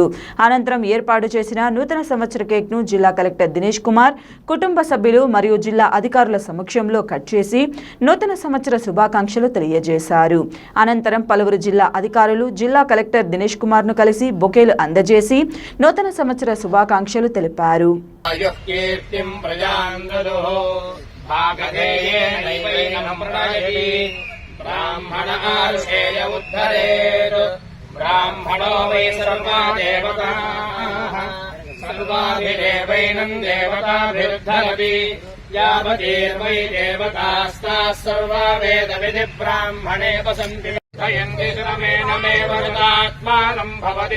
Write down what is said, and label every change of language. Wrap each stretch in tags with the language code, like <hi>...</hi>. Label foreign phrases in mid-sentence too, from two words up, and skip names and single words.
<te>అనంతరం ఏర్పాటు చేసిన నూతన సంవత్సర కేక్ ను జిల్లా కలెక్టర్ దినేష్ కుమార్ కుటుంబ సభ్యులు మరియు జిల్లా అధికారుల సమక్షంలో కట్ చేసి నూతన సంవత్సర శుభాకాంక్షలు తెలియజేశారు. అనంతరం పలువురు జిల్లా అధికారులు జిల్లా కలెక్టర్ దినేష్ కుమార్ ను కలిసి బొకేలు అందజేసి నూతన సంవత్సర శుభాకాంక్షలు తెలిపారు.</te> <sa>सर्वाभिदेवैनं देवताभिरुद्धरति यावतीर्वै देवतास्ताः सर्वा वेदविधिब्राह्मणे वसन्ति धयन्ति सुरमेणमेव हृतात्मानं भवति</sa>